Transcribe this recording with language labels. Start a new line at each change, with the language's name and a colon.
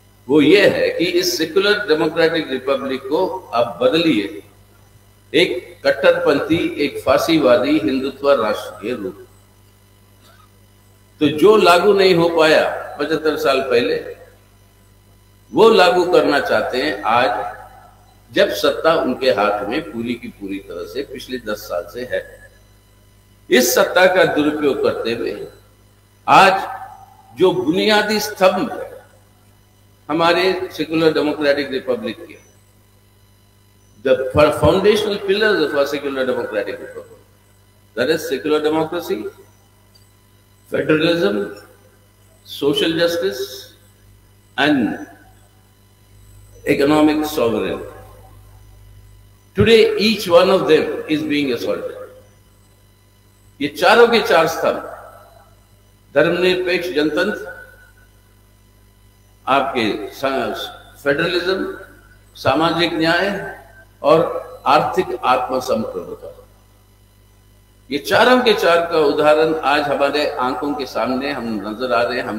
Hindi: वो ये है कि इस सेक्युलर डेमोक्रेटिक रिपब्लिक को आप बदलिए एक कट्टरपंथी, एक फांसीवादी हिंदुत्व राष्ट्र के रूप। तो जो लागू नहीं हो पाया 75 साल पहले, वो लागू करना चाहते हैं आज, जब सत्ता उनके हाथ में पूरी की पूरी तरह से पिछले 10 साल से है। इस सत्ता का दुरुपयोग करते हुए आज जो बुनियादी स्तंभ है हमारे सेक्युलर डेमोक्रेटिक रिपब्लिक के,
English: the foundational pillars of our secular democratic republic, that is secular democracy, federalism, social justice and economic sovereignty. Today each one of them is being assaulted.
Hindi: ये चारों के चार स्तंभ, धर्मनिरपेक्ष जनतंत्र, आपके फेडरलिज्म, सामाजिक न्याय और आर्थिक आत्मसंप्रभुता, ये चारों के चार का उदाहरण आज हमारे आंखों के सामने हम नजर आ रहे हैं।